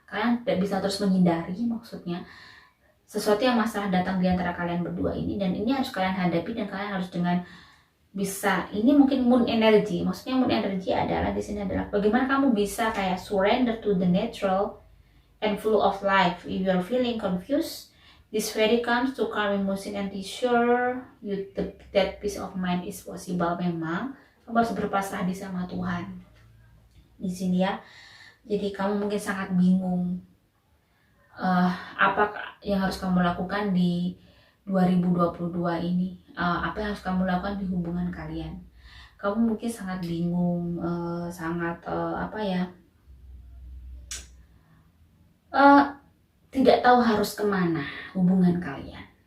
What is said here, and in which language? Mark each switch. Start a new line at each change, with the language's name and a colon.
Indonesian: Kalian tidak bisa terus menghindari, maksudnya sesuatu yang masalah datang di antara kalian berdua ini, dan ini harus kalian hadapi, dan kalian harus dengan bisa, ini mungkin Moon energy. Maksudnya Moon energy adalah di sini adalah bagaimana kamu bisa kayak
English: surrender to the natural and full of life. If you are feeling confused, this fairy comes to calm emotion and reassure you that peace of mind is possible.
Indonesian: Memang kamu harus berpasrah di sama Tuhan di sini ya. Jadi kamu mungkin sangat bingung apa yang harus kamu lakukan di 2022 ini, apa yang harus kamu lakukan di hubungan kalian. Kamu mungkin sangat bingung, sangat tidak tahu harus kemana hubungan kalian.